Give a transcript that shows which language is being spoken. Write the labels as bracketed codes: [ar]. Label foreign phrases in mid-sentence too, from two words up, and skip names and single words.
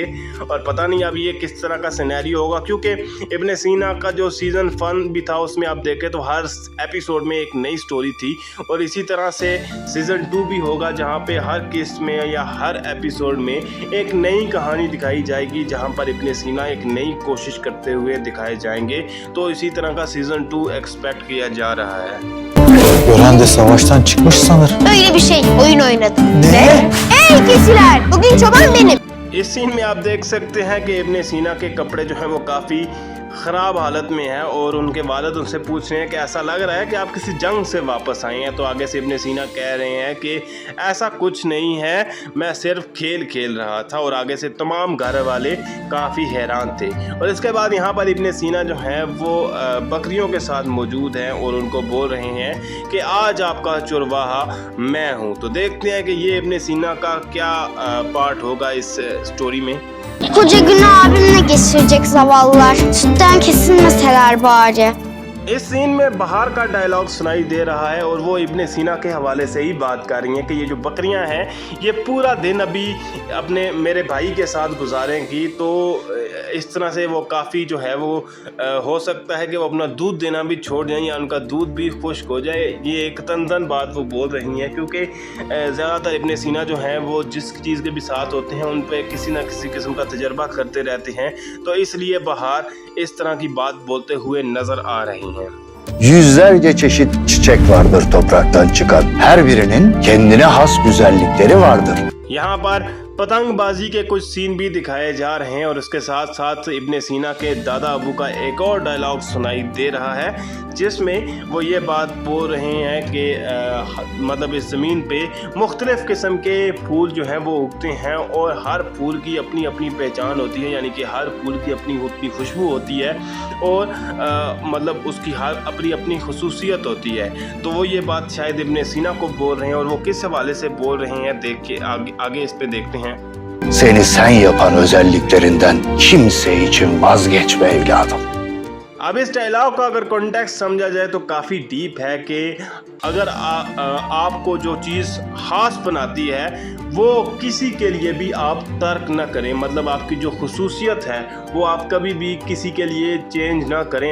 [hi] और पता नहीं अब ये किस तरह का सिनेरियो होगा, क्योंकि इब्ने सीना का जो सीज़न 1 भी था उसमें आप देखें तो हर एपिसोड में एक नई स्टोरी थी और इसी तरह से सीज़न 2 भी होगा, जहाँ पे हर किस्त में या हर एपिसोड में एक नई कहानी दिखाई जाएगी, जहाँ पर इब्ने सीना एक नई कोशिश करते हुए दिखाए जाएंगे। तो इसी तरह का सीज़न 2 एक्सपेक्ट किया जा रहा है। [tr] Gören de savaştan çıkmış sanır. Öyle bir şey. Oyun oynadım. Ne? Ey keçiler! Bugün çoban benim. [hi] इस सीन में आप देख सकते हैं कि इब्ने सीना के कपड़े जो हैं वो काफ़ी ख़राब हालत में है और उनके वालिद उनसे पूछ रहे हैं कि ऐसा लग रहा है कि आप किसी जंग से वापस आए हैं। तो आगे से इब्ने सीना कह रहे हैं कि ऐसा कुछ नहीं है, मैं सिर्फ खेल रहा था। और आगे से तमाम घर वाले काफ़ी हैरान थे। और इसके बाद यहाँ पर इब्ने सीना जो है वो बकरियों के साथ मौजूद हैं और उनको बोल रहे हैं कि आज आपका चुरवाहा मैं हूँ। तो देखते हैं कि ये इब्ने सीना का क्या पार्ट होगा इस स्टोरी में। [tr] Koca günü abimle geçirecek zavallılar. Sütten kesilmeseler bari. [hi] इस सीन में बाहर का डायलॉग सुनाई दे रहा है और वो इब्ने सीना के हवाले से ही बात कर रही हैं कि ये जो बकरियां हैं ये पूरा दिन अभी अपने मेरे भाई के साथ गुजारेंगी। तो इस तरह से वो काफ़ी जो है वो हो सकता है कि वो अपना दूध देना भी छोड़ जाएं या उनका दूध भी खुश्क हो जाए। ये एक तन बात वो बोल रही हैं, क्योंकि ज़्यादातर इब्ने सीना जो हैं वो जिस चीज़ के भी साथ होते हैं उन पर किसी न किसी किस्म का तजर्बा करते रहते हैं, तो इसलिए बाहर इस तरह की बात बोलते हुए नज़र आ रही हैं। [tr] Yüzlerce çeşit çiçek vardır topraktan çıkan. Her birinin kendine has güzellikleri vardır. [hi] यहाँ पर पतंगबाजी के कुछ सीन भी दिखाए जा रहे हैं और उसके साथ साथ इब्ने सीना के दादा अबू का एक और डायलॉग सुनाई दे रहा है, जिसमें वो ये बात बोल रहे हैं कि मतलब इस ज़मीन पे मुख्तलिफ़ किस्म के फूल जो हैं वो उगते हैं और हर फूल की अपनी अपनी पहचान होती है, यानी कि हर फूल की अपनी अपनी खुशबू होती है और मतलब उसकी हर अपनी अपनी खुसूसियत होती है। तो वो ये बात शायद इब्ने सीना को बोल रहे हैं और वो किस हवाले से बोल रहे हैं देख के आगे इस पे देखते हैं। [tr] Seni sen yapan özelliklerinden kimse için vazgeçme evladım. [hi] अब इस डायलॉग का अगर कॉन्टेक्स्ट समझा जाए तो काफ़ी डीप है कि अगर आपको जो चीज़ ख़ास बनाती है वो किसी के लिए भी आप तर्क ना करें, मतलब आपकी जो खुसूसियत है वो आप कभी भी किसी के लिए चेंज ना करें।